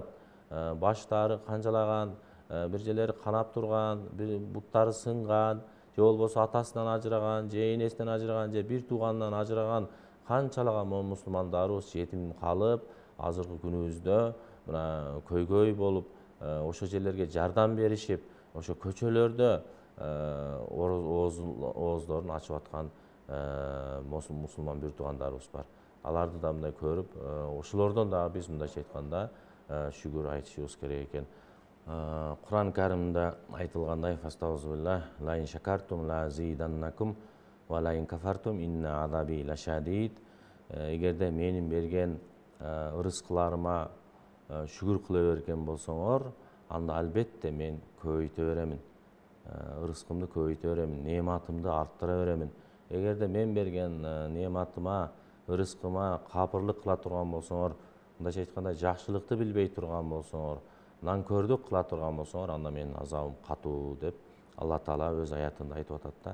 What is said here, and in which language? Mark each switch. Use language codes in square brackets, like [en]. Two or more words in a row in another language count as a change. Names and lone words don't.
[ky] Баштары канжалаган, бир жерлери канап турган, бир буттары сынган, же болбосо атасынан ажыраган, же энесинен ажыраган, же бир тууганынан ажыраган канчалаган мусулмандарыбыз жетим калып, азыркы күнүбүздө мына көйгөй болуп, ошол жерлерге жардам беришип, ошо көчөлөрдө ооздорун ачып аткан мусулман бир туугандарыбыз бар. Аларды да мындай көрүп, ошолордон дагы биз мындайча айтканда шүгүр айтышыбыз керек экен. Кур'ан Каримде айтылгандай: [ar] "فأستغفر الله لئن شكرتم لأزيدنكم ولئن كفرتم إن عذابي لشديد." [ky] Эгерде менин берген ырыскыларыма шүгүр кыла берген болсоңор, анда албетте мен көбөйтө беремин. Ырыскымды көбөйтө беремин, неаматымды арттыра беремин. Эгерде мен берген неаматыма, ырыскыма капырлык кыла турган болсоңор, мындайча айтканда жакшылыкты билбей турган болсоңор, нанкөрдүк кыла турган болсоңор, анда менин азабым катуу деп Алла Таала өз аятында айтып атат да.